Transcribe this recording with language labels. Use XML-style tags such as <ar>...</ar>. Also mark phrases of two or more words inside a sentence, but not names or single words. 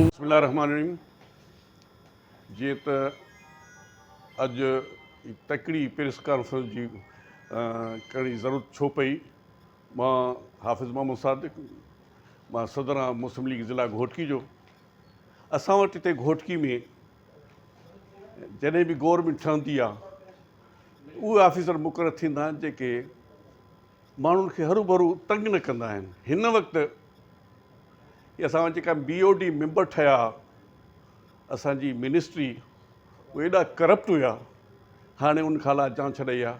<ar>بسم اللہ الرحمن الرحیم۔</ar> <sd>جی اج تکڑی</sd> <en>press conference</en> <sd>جی کرنی ضرورت چھو پئی۔ ماں حافظ محمد صادق، ماں صدر مسلم لیگ ضلع گھوٹکی جو اساں وٹ ہتے گھوٹکی میں جڏहिं بھی گورنمنٹ ठहंदी आहे उहे ऑफिसर मुक़ररु थींदा आहिनि जेके माण्हुनि खे हरू भरू तंग न कंदा आहिनि। हिन वक़्तु असां जेका</sd> <en>BOD member</en> <sd>ठहिया असांजी मिनिस्ट्री उहे एॾा करप्ट हुया हाणे उन खां जांच रही आहे।</sd>